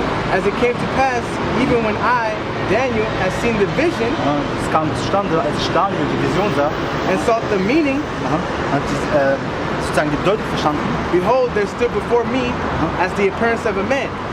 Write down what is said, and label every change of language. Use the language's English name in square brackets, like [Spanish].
[English] As it came to pass, even when I, Daniel, had seen the vision [German] Es kam zustande, als ich Daniel die Vision sah, [English] and sought the meaning, [German] hat sozusagen die Bedeutung verstanden. [English] behold, there stood before me as the appearance of a man.